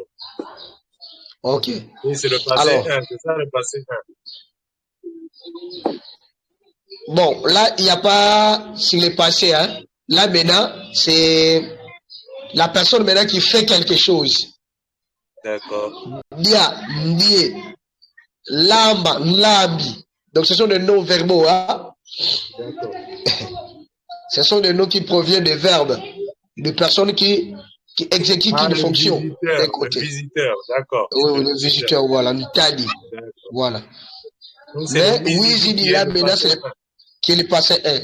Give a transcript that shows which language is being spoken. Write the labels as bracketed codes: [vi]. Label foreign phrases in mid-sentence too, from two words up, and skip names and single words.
[fr] Ok. Oui, c'est le passé 1, c'est ça le passé 1. Bon, là, il n'y a pas sur le passé, hein. Là, maintenant, c'est la personne maintenant qui fait quelque chose. D'accord. [kg] Dia, ndie, lamba, nlambi. [fr] Donc, ce sont des noms verbaux, hein. D'accord. Ce sont des noms qui proviennent des verbes, de personnes qui exécutent une fonction. Le visiteur, d'accord. Oui, le visiteur, voilà, Ntadi. Voilà. Donc, mais oui, j'ai dit là, maintenant, c'est qu'il passait 1.